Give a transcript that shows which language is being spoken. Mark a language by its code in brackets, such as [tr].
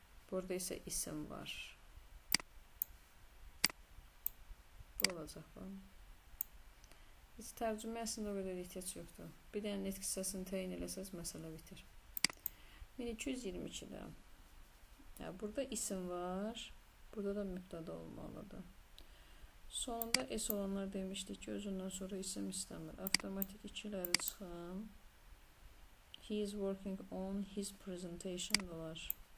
[az] Burada isə isim var. Bu olacaq bu. Biz tərcümə əslində o qədər ehtiyac yoxdur. Bir dənə nitq hissəsini təyin eləsəz, məsələ bitir. 1222-də. Burada isim var. Burada da mübtəda olmalıdır. Sonunda S olanlar demişdik ki, özündən sonra isim istəmir. Avtomatik ikiləri çıxın. [en] He is working on his presentation [az] olar.